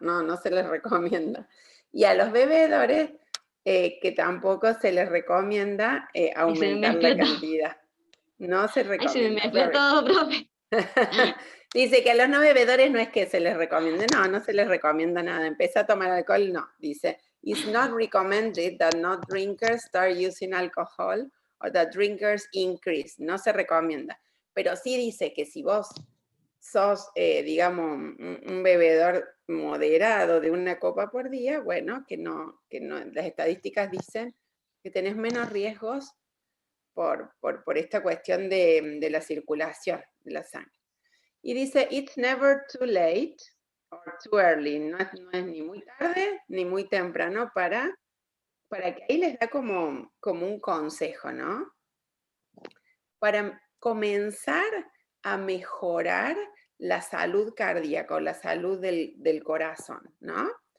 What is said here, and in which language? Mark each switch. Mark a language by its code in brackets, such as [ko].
[es] No, no se les recomienda. Y a los bebedores que tampoco se les recomienda aumentar la cantidad. No se recomienda. Ay, se me mezcló todo, profe. Dice que a los no bebedores no es que se les recomiende, no se les recomienda nada. Empieza a tomar alcohol, no. Dice, [en] it's not recommended that not drinkers start using alcohol or that drinkers increase. [es] No se recomienda. Pero sí dice que si vos sos, digamos, un bebedor moderado de una copa por día, bueno, que no, las estadísticas dicen que tenés menos riesgos por esta cuestión de la circulación de la sangre. Y dice, [en] it's never too late or too early. [es] No es ni muy tarde ni muy temprano para que ahí les da como un consejo, ¿no? Para comenzar a mejorar la salud cardíaca o la salud del corazón, ¿no?